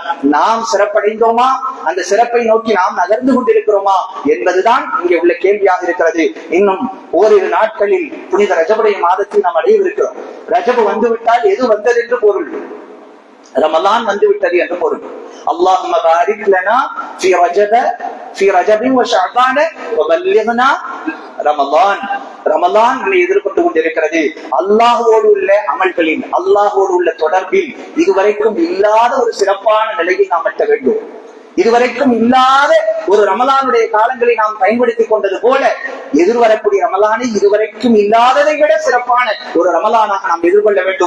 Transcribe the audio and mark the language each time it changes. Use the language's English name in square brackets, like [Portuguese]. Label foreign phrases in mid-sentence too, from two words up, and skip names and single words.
[Tamil] நாம் சிறப்படைந்தோமா? அந்த சிறப்பை நோக்கி நாம் நகர்ந்து கொண்டிருக்கிறோமா என்பதுதான் இங்கே உள்ள கேள்வியாக இருக்கிறது. இன்னும் ஓரிரு நாட்களில் புனித ரஜபுடைய மாதத்தில் நாம் அடையவிருக்கிறோம். ரஜபு வந்துவிட்டால் எது வந்தது என்று பொருள்? ரமலான் வந்துவிட்டது என்று பொருள். [Arabic] اللهم بارك لنا في رجب وشعبان وبلغنا رمضان. [Tamil] ரமலான் எதிர்கொண்டு கொண்டிருக்கிறது. அல்லாஹ்வோடு உள்ள அமல்களில், அல்லாஹ்வோடு உள்ள தொடர்பில் இதுவரைக்கும் இல்லாத ஒரு சிறப்பான நிலையை நாம் எட்ட வேண்டும். இதுவரைக்கும் இல்லாத ஒரு ரமலானுடைய காலங்களை நாம் பயன்படுத்திக் கொண்டது போல எதிர்வரக்கூடிய ரமலானை இதுவரைக்கும் இல்லாததை விட சிறப்பான ஒரு ரமலானாக நாம் எதிர்கொள்ள வேண்டும்.